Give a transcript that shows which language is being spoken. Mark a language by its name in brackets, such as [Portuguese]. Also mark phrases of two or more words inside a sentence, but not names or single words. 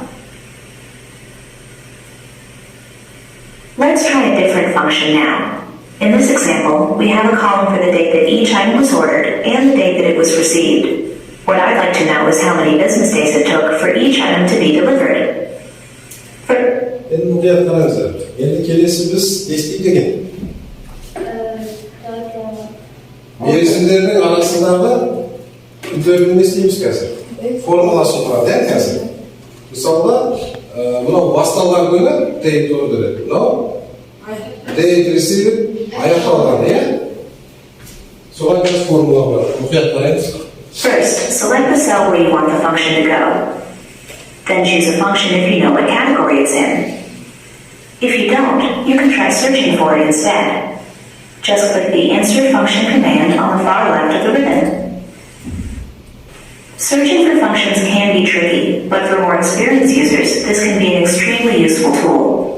[English] Let's try a different function now. In this example, we have a column for the date that each item was ordered and the date that it was received. What I'd like to know is how many business days it took for each item to be delivered. [Kazakh] Енді мұқият қараңыздар. Енді келесі біз не істейік деген? Мерзімдердің арасындағы күндерді не істейміз қазір? Формуласын құрады, ya қазір? Мысалға, мынау басталған күні [English] date order, [Kazakh] мынау [English] date received [Kazakh] аяқталған, ya? Соған біз формула бар. Мұқият қараңыз. [English] First, select the cell where you want the function to go. Then choose a function if you know what category it's in. If you don't, you can try searching for it instead. Just click the Insert Function command on the far left of the ribbon. Searching for functions can be tricky, but for more experienced users, this can be an extremely useful tool.